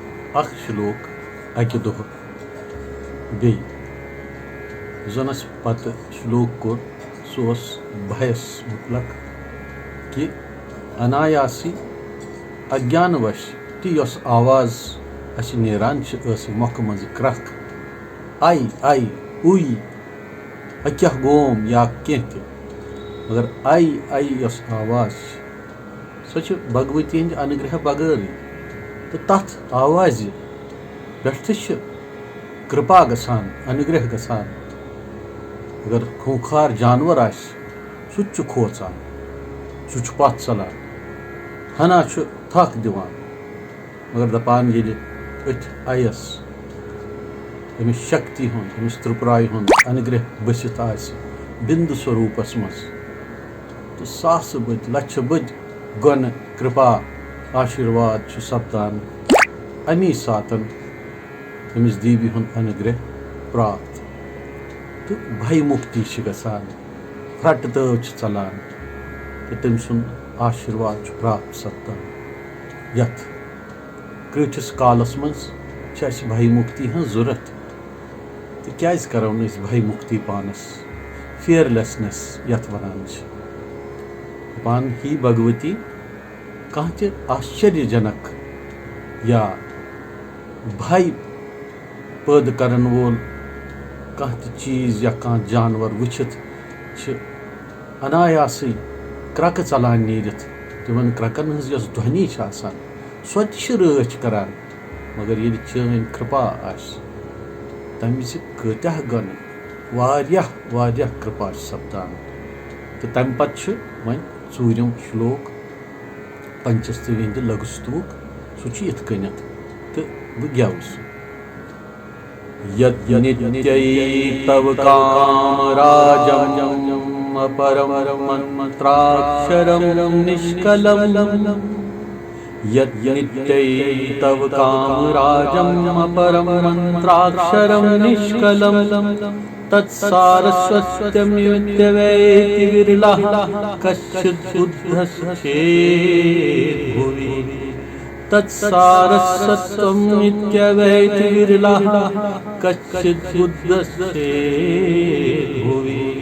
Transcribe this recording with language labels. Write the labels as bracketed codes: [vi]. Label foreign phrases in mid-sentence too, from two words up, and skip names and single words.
[ks] अख श्लोक अकि दोह बे जनस पत श्लोक कोर सोस भयस मुतलक कि अनायासी अज्ञानवश ती यस आवाज अस नेरान मोख मज क्रख आई आई उई क्या गोम या कह मगर आई यस आवाज सो भगवती हंद अनुग्रह बगैर तो तथ आवाज पे कृपा गसान अनुग्रह गसान अगर खूंखार जानवर सह खोचान सह पथ चलान हना थक दिवान मगर दपान ये अथ आयस अमिस शक्ति हुंद अमिस त्रिपुराय हुंद अनुग्रह बसित बिंदु स्वरूपस मज तो सास बद लक्ष बद गन कृपा आशीर्वाद सपदान अमी सातन अमिस देवी हुंद अनुग्रह प्राप्त तो भय मुक्ति गसान फ्रट तव चलान तो तम सुंद आशीर्वाद प्राप्त सपदान यथ कृठिस कालस मज भय मुक्ति हज जरूरत तो क्या करो न भय मुक्ति पानस फियरलेसनेस यथ वनान पान ही भगवती कह आश्चर्यजनक या भय पैद करन वोल कह चीज या कह जानवर वुचित अनायास क्रक चलान नीरित तिमन क्रकन हज यस ध्वनि सो रच करान मगर ये चैन कृपा तम विज कत्या गन वारिया कृपा सपदान तो तम पत् वन चूरम श्लोक पंचस्तवी हंद लघुस्तुक सह यथ कनित तो बह गेवस [sa] यत् नित्यै तव कामराजम् अपरम मंत्राक्षरम निष्कलम् यत् नित्यै तव कामराजम् अपरम मंत्राक्षरम निष्कलम् तत्सारस्वत्यमित्यवेति विरलः कश्चित् बुद्धश्चेत् भुवि तत्सारस्वत्यमित्यवेति विरलः कश्चित् बुद्धश्चेत् भुवि